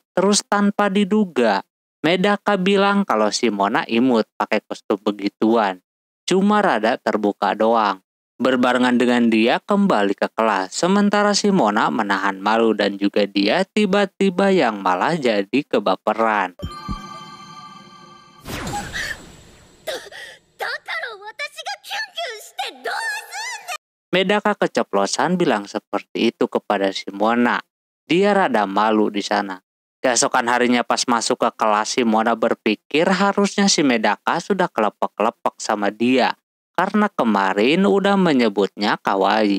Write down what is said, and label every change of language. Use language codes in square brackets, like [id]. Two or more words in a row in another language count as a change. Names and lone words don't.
[id] Terus tanpa diduga, Medaka bilang kalau Shimona imut pakai kostum begituan. Cuma rada terbuka doang. Berbarengan dengan dia kembali ke kelas. Sementara Shimona menahan malu dan juga dia tiba-tiba yang malah jadi kebaperan. [ja] だから私がキュンキュンしてどうすん [id] Medaka keceplosan bilang seperti itu kepada Shimona. Dia rada malu di sana. Keesokan harinya pas masuk ke kelas, Shimona berpikir harusnya si Medaka sudah kelepek-kelepek sama dia. Karena kemarin udah menyebutnya kawaii.